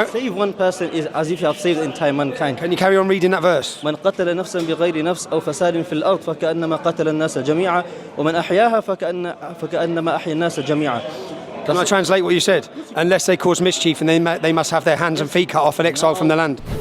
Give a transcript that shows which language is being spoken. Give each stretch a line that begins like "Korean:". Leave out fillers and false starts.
English: Save one person is as if you have saved the entire mankind. Can you carry on reading that verse?
Arabic: من قتل نفسا بغير نفس أو فساد في الأرض فكأنما قتل الناس جميعا ومن أحياها فكأنما أحيا الناس جميعا.
English: Can I translate what you said? Unless they cause mischief, and they must have their hands and feet cut off and exiled from the land.